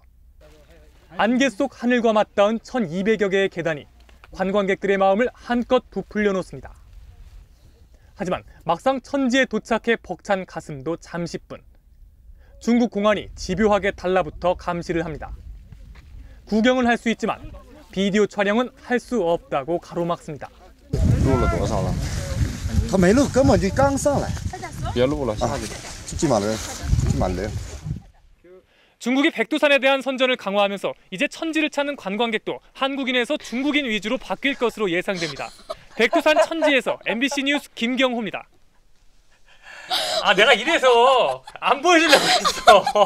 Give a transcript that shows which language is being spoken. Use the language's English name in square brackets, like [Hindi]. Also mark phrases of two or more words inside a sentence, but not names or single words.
[Korean] 안개 속 하늘과 맞닿은 1200여 개의 계단이 관광객들의 마음을 한껏 부풀려 놓습니다. 하지만 막상 천지에 도착해 벅찬 가슴도 잠시뿐. 중국 공안이 집요하게 달라붙어 감시를 합니다. 구경은 할 수 있지만 비디오 촬영은 할 수 없다고 가로막습니다. [Chinese] 录了多少了？他没录，根本就刚上来。别录了，下去。进满了，进满了。 [Korean] 중국이 백두산에 대한 선전을 강화하면서 이제 천지를 찾는 관광객도 한국인에서 중국인 위주로 바뀔 것으로 예상됩니다. 백두산 천지에서 MBC 뉴스 김경호입니다. 내가 이래서 안 보여주려고 했어.